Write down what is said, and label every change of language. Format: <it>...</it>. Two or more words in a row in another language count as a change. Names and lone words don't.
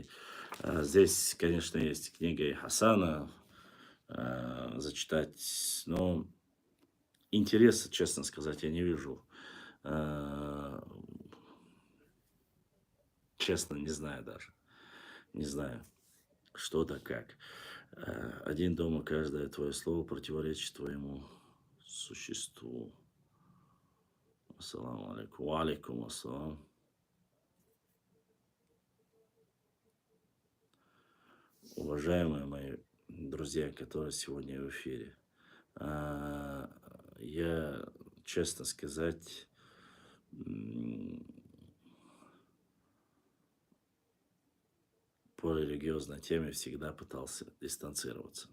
<ru>Здесь, конечно, есть книга Хасана, зачитать, но интереса, честно сказать, я не вижу. Честно, не знаю даже. Не знаю, что да как. Один дома, каждое твое слово противоречит твоему существу.</ru> <ar>السلام عليكم. وعليكم السلام.</ar> <ru>уважаемые мои друзья, которые сегодня в эфире. А, Я, честно сказать, м, по религиозной теме всегда пытался дистанцироваться.</ru>